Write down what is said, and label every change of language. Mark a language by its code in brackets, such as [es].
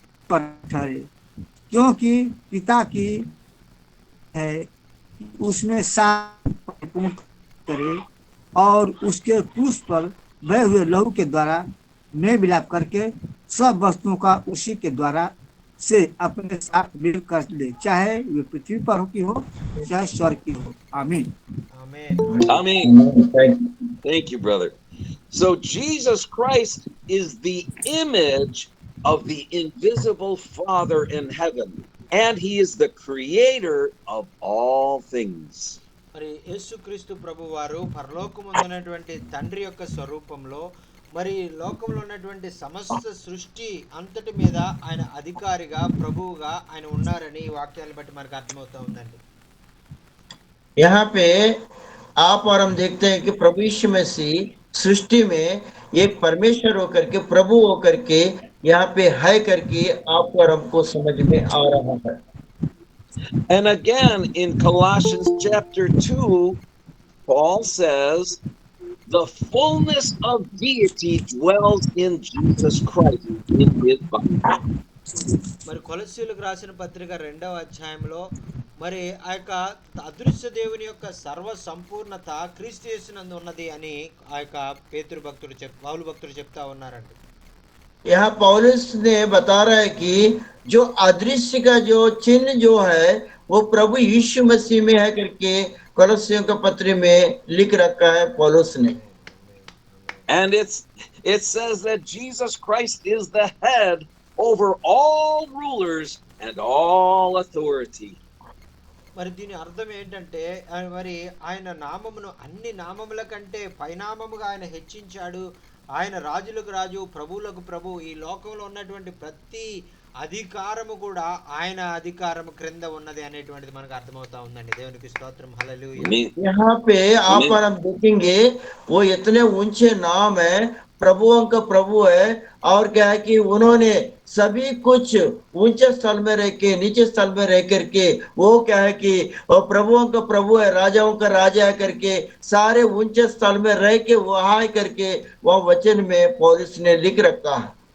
[hi] पर ठहरे, क्योंकि पिता की है कि उसमें सार परिपूर्ण करे और उसके क्रूस पर बहे हुए लहू के द्वारा मेल मिलाप करके सब वस्तुओं का उसी के द्वारा से अपने साथ मिल कर ले, चाहे वे पृथ्वी पर हो की हो, चाहे स्वर्ग की हो। आमीन। [te] ఆమేన్. [en] Amen. Thank you. Thank you, brother. So Jesus Christ is the image of the invisible Father in heaven, and he is the creator of all things. [te] మరి యేసుక్రీస్తు ప్రభు వారు పరలోకముందున్నటువంటి తండ్రి యొక్క స్వరూపంలో మరి లోకంలో ఉన్నటువంటి సమస్త సృష్టి అంతటి మీద ఆయన అధికారిగా ప్రభువుగా ఆయన ఉన్నారని ఈ వాక్యాలను బట్టి మనకు అర్థమవుతా ఉందండి. [hi] यहाँ पे आप और हम देखते हैं कि प्रभु यीशु मसीह सृष्टि में एक परमेश्वर होकर के, प्रभु होकर के यहाँ पे है करके आपको और हमको समझ में आ रहा है। [en] And again, in Colossians chapter 2, Paul says, the fullness of deity dwells in Jesus Christ in his body. [te] మరి కొలస్సీలకు రాసిన పత్రిక 2వ అధ్యాయంలో మరి ఆ యొక్క అదృశ్య దేవుని యొక్క సర్వ సంపూర్ణత క్రీస్తు యేసునందు ఉన్నది అని ఆ యొక్క పౌలు భక్తుడు చెప్తా ఉన్నారండి. [hi] यहाँ पौलुस ने बता रहा है कि जो अदृश्य का जो चिन्ह जो है वो प्रभु यीशु मसीह में है करके कोलोसियों के पत्र में लिख रखा है पौलुस ने। [en] And it says that Jesus Christ is the head over all rulers and all authority. [te] మరి దీని అర్థం ఏంటంటే మరి ఆయన నామమును అన్ని నామముల కంటే పైనామముగా ఆయన హెచ్చించాడు. ఆయన రాజులకు రాజు, ప్రభువులకు ప్రభు. ఈ లోకంలో ఉన్నటువంటి ప్రతి అధికారము కూడా ఆయన అధికారము క్రింద ఉన్నది అనేటువంటిది మనకు అర్థమవుతా ఉందండి. దేవునికి స్తోత్రం. హల్లెలూయా. [hi] यहाँ पे आप और हम देखेंगे वो इतने ऊंचे नाम है, प्रभुओं का प्रभु है, और क्या है कि उन्होंने सभी कुछ ऊंचे स्थल में रह के, नीचे स्थल में रह करके, वो क्या है कि वो प्रभुओं का प्रभु है, राजाओं का राजा है करके सारे ऊंचे स्थल में रह के वहां करके वह वचन में पौलुस ने लिख रखा है।